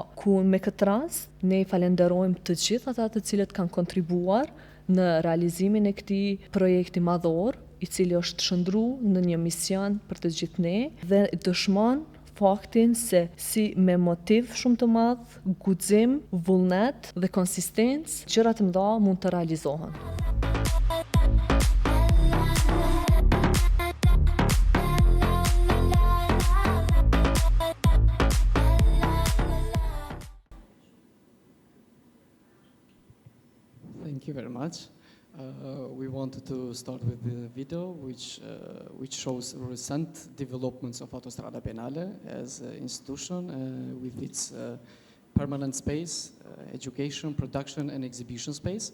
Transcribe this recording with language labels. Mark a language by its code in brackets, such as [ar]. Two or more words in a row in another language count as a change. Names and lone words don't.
[sq] Ku me këtë rast ne i falenderojmë të gjithë ata të cilët kanë kontribuar në realizimin e këtij projekti madhor, i cili është shndruar në një mision për të gjithë ne dhe dëshmon faktin se si me motiv shumë të madh, guxim, vullnet dhe konsistencë, gjëra të mëdha mund të realizohen. [en] Thank you very much. We wanted to start with the video, which shows recent developments of Autostrada Biennale as an institution with its permanent space, education, production, and exhibition space.